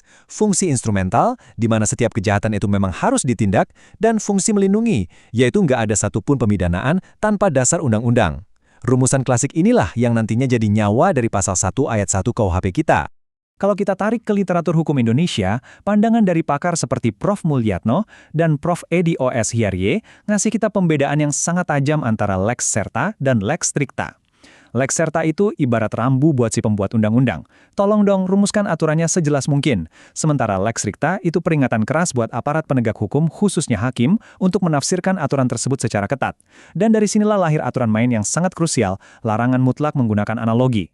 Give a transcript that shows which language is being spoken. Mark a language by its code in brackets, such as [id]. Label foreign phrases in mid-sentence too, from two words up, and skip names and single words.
[id] Fungsi instrumental, di mana setiap kejahatan itu memang harus ditindak, dan fungsi melindungi, yaitu nggak ada satupun pemidanaan tanpa dasar undang-undang. Rumusan klasik inilah yang nantinya jadi nyawa dari pasal 1 ayat 1 KUHP kita. Kalau kita tarik ke literatur hukum Indonesia, pandangan dari pakar seperti Prof. Mulyatno dan Prof. Edi O.S. Hierye ngasih kita pembedaan yang sangat tajam antara [la] lex serta [id] dan [la] lex stricta. Lex serta [id] itu ibarat rambu buat si pembuat undang-undang. Tolong dong rumuskan aturannya sejelas mungkin. Sementara [la] lex stricta [id] itu peringatan keras buat aparat penegak hukum khususnya hakim untuk menafsirkan aturan tersebut secara ketat. Dan dari sinilah lahir aturan main yang sangat krusial, larangan mutlak menggunakan analogi.